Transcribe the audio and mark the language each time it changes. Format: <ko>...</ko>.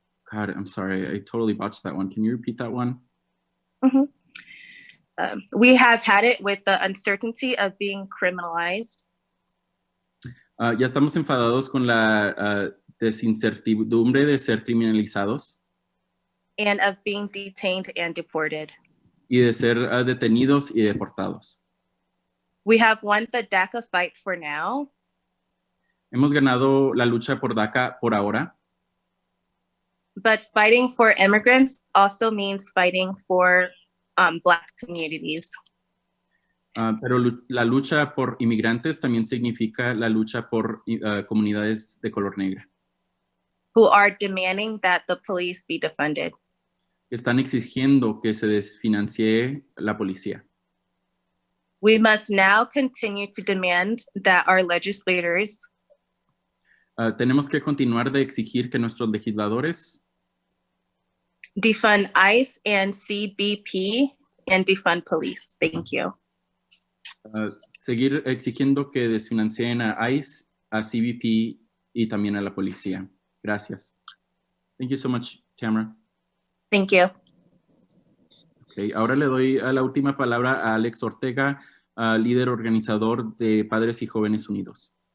<en>God, I'm sorry, I totally botched that one. Can you repeat that one? Mm-hmm. We have had it with the uncertainty of being criminalized.</en> <es>Ya estamos enfadados con la desincertidumbre de ser criminalizados.</es> <en>And of being detained and deported.</en> <es>Y de ser detenidos y deportados.</es> <en>We have won the DACA fight for now.</en> <es>Hemos ganado la lucha por DACA por ahora.</es> <en>But fighting for immigrants also means fighting for Black communities.</en> <es>Pero la lucha por inmigrantes también significa la lucha por comunidades de color negra.</es> <en>Who are demanding that the police be defunded.</en> <es>Están exigiendo que se desfinancie la policía.</es> <en>We must now continue to demand that our legislators</en> <es>tenemos que continuar de exigir que nuestros legisladores</es> <en>defund ICE and CBP and defund police. Thank you.</en> <es>Seguir exigiendo que desfinancien a ICE, a CBP y también a la policía. Gracias.</es> <en>Thank you so much, Tamara. Thank you. Okay.</en> <es>Ahora le doy la última palabra a Alex Ortega, líder organizador de Padres y Jóvenes Unidos.</es>